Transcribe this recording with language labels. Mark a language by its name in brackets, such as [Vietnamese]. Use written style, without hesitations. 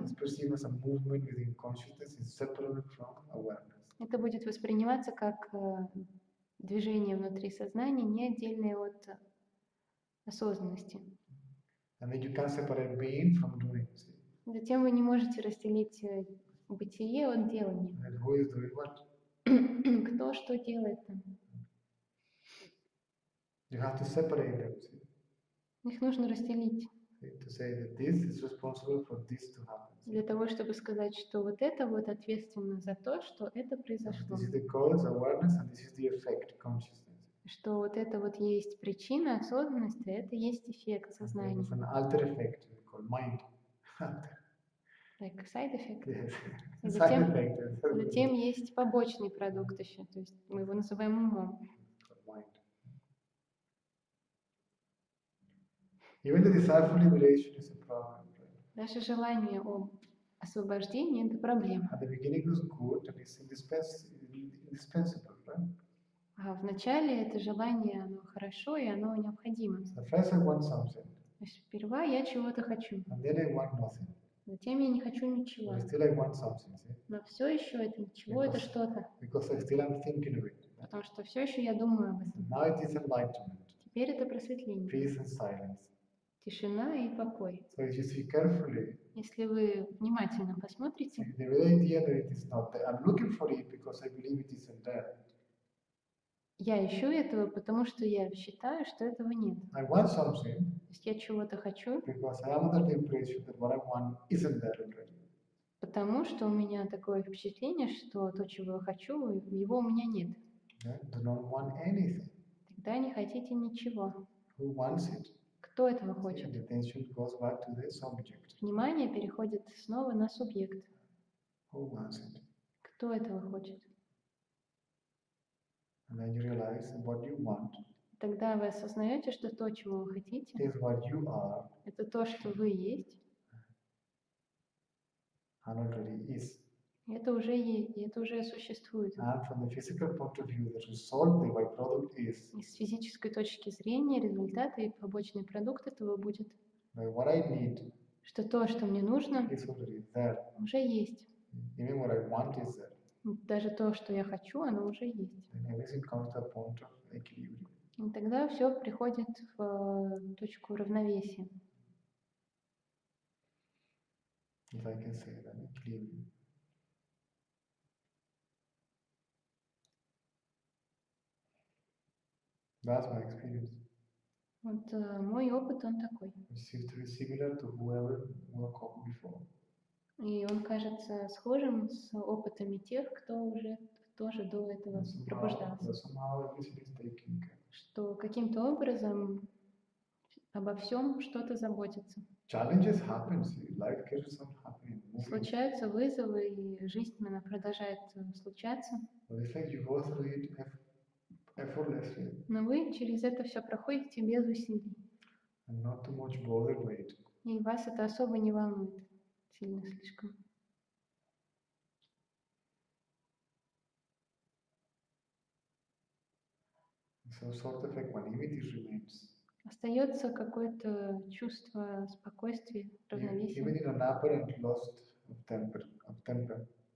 [English] It's perceived as a movement within consciousness, is separate from awareness. [Russian] это будет восприниматься как движение внутри сознания, не отдельное от осознанности. [English] And then you can separate being from doing. See? [Russian] Затем вы не можете разделить бытие от делания. [English] And then who is doing what? [Russian] Кто что делает там. [English] You have to separate them. See? [Russian] Их нужно разделить [English] To say that this is responsible for this to happen. [Russian] для того, чтобы сказать, что вот это вот ответственно за то, что это произошло. [English] This is the cause, awareness, and this is the effect, consciousness. [Russian] Что вот это вот есть причина осознанности, это есть эффект сознания. [English] It's an alter effect called mind. Like side effect. Yes. [Russian] И [English] Side effect. [Russian] затем есть побочный продукт еще, то есть мы его называем умом. [English] Mind. Even the desire for liberation is a problem. Right? [Russian] Даже желание об освобождении – это проблема. [English] At the beginning it was good and it's indispensable, right? [Russian] А в начале это желание, оно хорошо и оно необходимо. [English] So first I want something, [Russian] То есть сперва я чего-то хочу, [English] and then I want nothing. [Russian] затем я не хочу ничего. [English] But still I want something, see? [Russian] Но все еще это ничего, это что-то. [English] Because I still am thinking of it. [Russian] Потому что все еще я думаю об этом. [English] Now it is enlightenment, [Russian] Теперь это просветление. [English] peace and silence. [Russian] Тишина и покой. [English] So if you see carefully, [Russian] Если вы внимательно посмотрите, [English] the very idea that it is not there, I'm looking for it because I believe it isn't there. [Russian] я ищу этого, потому что я считаю, что этого нет. [English] I want something [Russian] То есть я чего-то хочу, [English] because I am under the impression that what I want isn't there already. [Russian] потому что у меня такое впечатление, что то, чего я хочу, его у меня нет. [English] Yeah? Do not want anything. [Russian] Тогда не хотите ничего. [English] Who wants it? [Russian] Кто этого [English] And [Russian] хочет? [English] the attention goes back to the subject. [Russian] Внимание переходит снова на субъект. [English] Who wants it? [Russian] Кто этого хочет? [English] And then you realize that what you want [Russian] Тогда вы осознаете, что то, чего вы хотите, [English] is what you are [Russian] это то, что вы есть, [English] and already is. [Russian] и это уже есть, и это уже существует. [English] And from the physical point of view, the result, the byproduct is [Russian] И с физической точки зрения результаты и побочный продукт этого будет, [English] that what I need [Russian] что то, что мне нужно, [English] is already there. [Russian] уже есть. [English] Even what I want is there. [Russian] Даже то, что я хочу, оно уже есть. [English] Then everything comes to a point of equilibrium. [Russian] И тогда все приходит в точку равновесия. [English] If I can say that, equilibrium. That's my experience. [Russian] Вот мой опыт, он такой. [English] It seems to be similar to whoever woke up before. [Russian] И он кажется схожим с опытами тех, кто уже тоже до этого пробуждался. [English] Somehow everything is taken care. [Russian] Что каким-то образом обо всем что-то заботится. [English] Challenges happen, see, life carries on happening. moving. [Russian] Случаются вызовы, и жизнь она продолжает случаться. [English] But it's like you go through it effortlessly [Russian] Но вы через это все проходите без усилий. [English] and not too much bothered by it. [Russian] И вас это особо не волнует сильно слишком. [English] So sort of equanimity remains. [Russian] Остается какое-то чувство спокойствия, равновесия. [English] Even in an apparent loss of temper.